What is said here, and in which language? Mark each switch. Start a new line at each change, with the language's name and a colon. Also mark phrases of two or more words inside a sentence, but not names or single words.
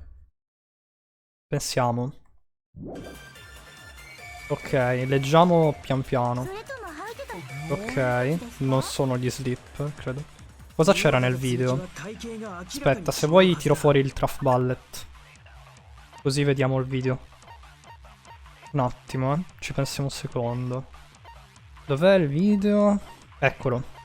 Italian: Pensiamo. Ok, leggiamo pian piano.
Japanese: それとも履いてた
Italian: Ok, non sono gli slip, credo. Cosa c'era nel video? Aspetta, se vuoi tiro fuori il Traf Ballet. Così vediamo il video. Un attimo, ci pensiamo un secondo. Dov'è il video? Eccolo.